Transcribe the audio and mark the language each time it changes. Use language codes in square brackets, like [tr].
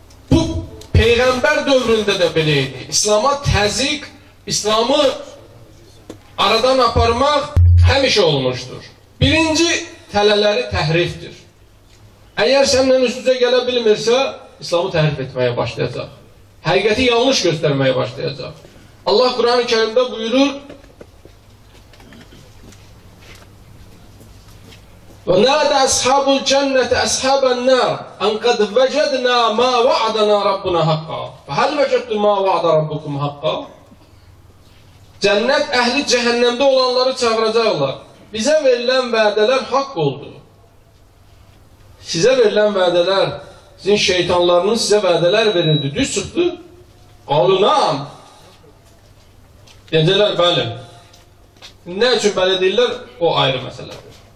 [az] Bu, Peyğəmbər dövründə də belə idi. İslama təzyiq, İslamı aradan aparmaq həmişə olmuşdur. Birinci tələləri təhrifdir. Əgər səndən üst-üzə gələ bilmirsə, İslamı təhrif etməyə başlayacaq. Həqiqəti yanlış göstərməyə başlayacaq. Allah Quran-ı Kərimdə buyurur, [ar] وَنَادَ أَصْحَابُ الْجَنَّةِ أَصْحَابَ النَّارِ أَنْ قَدْ وَجَدْنَا مَا وَعَدَنَا رَبُّنَا حَقًّا فَهَلْ وَجَدْتُمْ مَا وَعَدَ رَبُّكُمْ حَقًّا [az] Cənnət əhli cəhənnəmdə olanları çağıracaqlar. Bizə verilən vədələr haqq oldu. Sizə verilən vədələr, sizin şeytanlarının sizə vədələr verildi. Düz çıxdı. Qalunam. Deyəcəklər, bəli. Nə üçün bəli deyirlər? O ayrı məsələdir.